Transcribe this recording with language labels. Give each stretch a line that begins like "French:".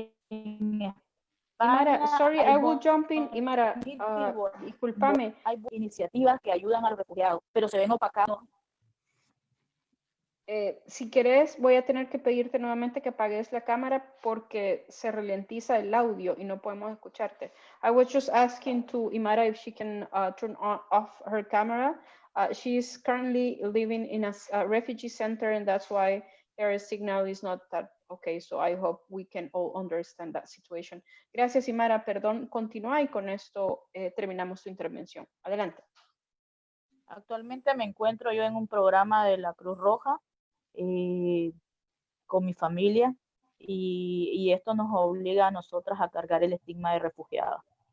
English: Imara, sorry, I will jump in.
Spanish: Imara, discúlpame. Hay iniciativas que ayudan a los refugiados, pero se ven opacados. Si querés, voy a tener que pedirte nuevamente que apagues la cámara porque se ralentiza el audio y no podemos escucharte.
English: I was just asking to Imara if she can turn off her camera. She's currently living in a refugee center, and that's why her signal is not that okay. So I hope we can all understand that situation.
Spanish: Gracias, Imara. Perdón, continúa y con esto terminamos tu intervención. Adelante. Actualmente me encuentro yo en un programa de la Cruz Roja con mi familia y esto nos obliga a nosotras a cargar el estigma de refugiada.